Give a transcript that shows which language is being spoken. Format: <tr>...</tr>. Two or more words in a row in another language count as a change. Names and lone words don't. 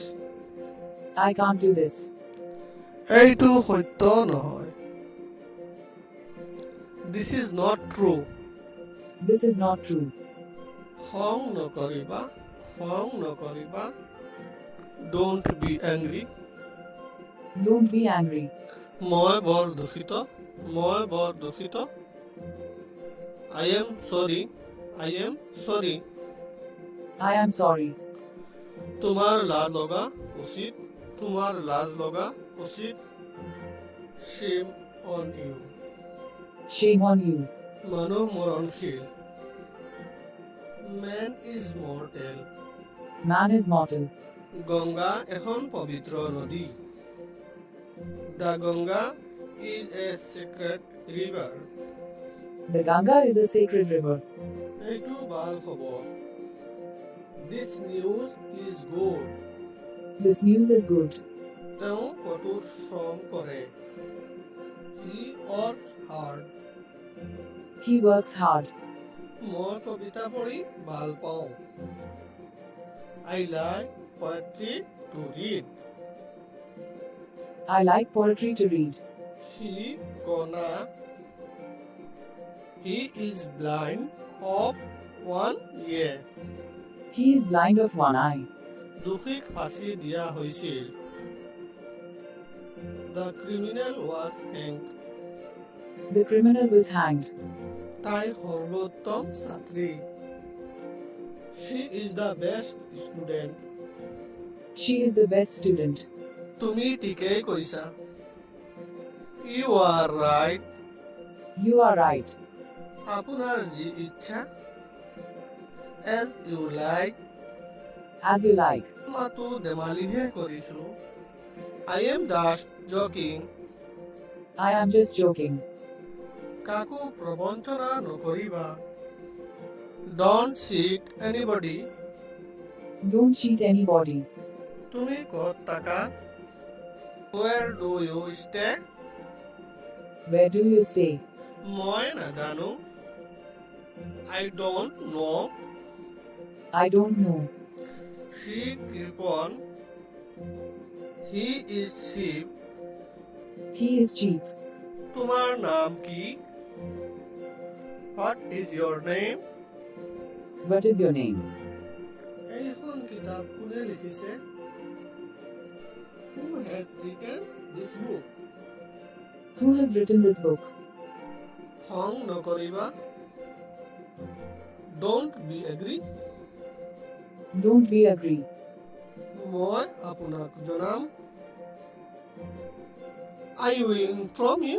<en>I can't do this.</en> <as>এইটো সত্য নহয়।</as> <en>This is not true. This is not true.</en> <as>খং নকৰিবা। খং নকৰিবা।</as> <en>Don't be angry. Don't be angry.</en> <as>মই বৰ দুখিত। মই বৰ দুখিত।</as> <en>I am sorry. I am sorry. I am sorry.</en> <as>তোমাৰ লাজ লগা উচিত। তোমাৰ লাজ লগা উচিত।</as> <en>Shame on you. Shame on you.</en> <as>মানুহ মৰণশীল।</as> <en>Man is mortal. Man is mortal.</en> <as>গংগা এখন পবিত্ৰ নদী।</as> <en>The Ganga is a sacred river. The Ganga is a sacred river.</en> <as>এইটো ভাল খবৰ।</as> <en>This news is good. This news is good.</en> <as>তেওঁ কঠোৰ শ্ৰম কৰে।</as> <en>He works hard. He works hard.</en> <as>মই কবিতা পঢ়ি ভাল পাওঁ।</as> <en>I like poetry to read. I like poetry to read. He is blind of one ear. He is blind of one eye.</en> <as>দোষীক ফাঁচি দিয়া হৈছিল।</as> <en>The criminal was hanged. The criminal was hanged.</en> <as>তাই সৰ্বোত্তম ছাত্ৰী।</as> <en>She is the best student. She is the best student.</en> <as>তুমি ঠিকেই কৈছা।</as> <en>You are right. You are right.</en> <as>আপোনাৰ যি ইচ্ছা।</as> <en>As you like. As you like.</en> <as>মাতো ধেমালিহে কৰিছো।</as> <en>I am just joking. I am just joking.</en> <as>কাকো প্ৰবঞ্চনা নকৰিবা।</as> <en>Don't cheat anybody. Don't cheat anybody.</en> <as>তুমি ক'ত থাকা?</as> <en>Where do you stay? Where do you stay?</en> <as>মই নাজানো।</as> <en>I don't know. I don't know. She Kripon. He is sheep. He is cheap.</en> <as>তোমার নাম কি?</as> <en>What is your name? What is your name?</en> <as>এইখন কিতাপ কোনে লিখিছে?</as> <en>Who has written this book? Who has written this book?</en> <as>খং নকৰিবা।</as> <en>Don't be angry. Don't be angry.</en> <as>মই আপোনাক জনাম।</as> <en>I will inform you.</en>